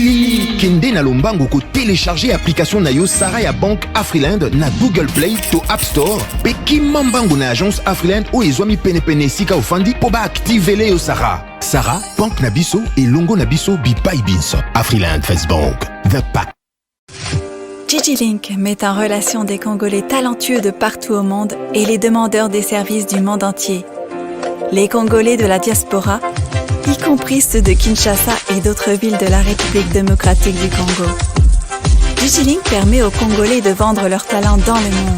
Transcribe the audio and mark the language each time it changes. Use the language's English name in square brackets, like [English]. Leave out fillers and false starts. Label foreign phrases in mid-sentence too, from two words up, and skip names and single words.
[Lingala] Kende na lombango ko [French] télécharger application application [Lingala] na yo Sara ya Banque Afriland na Google Play to App Store pe kimambangu na agence Afriland o ezwami penepene sika ofandi po baaktivele yo Sara. Sara, banque na biso et longo na biso bipai binso. [English] Afriland First Bank, the pack. [French] DigiLink met en relation des Congolais talentueux de partout au monde et les demandeurs des services du monde entier. Les Congolais de la diaspora, y compris ceux de Kinshasa et d'autres villes de la République démocratique du Congo. DigiLink permet aux Congolais de vendre leurs talents dans le monde.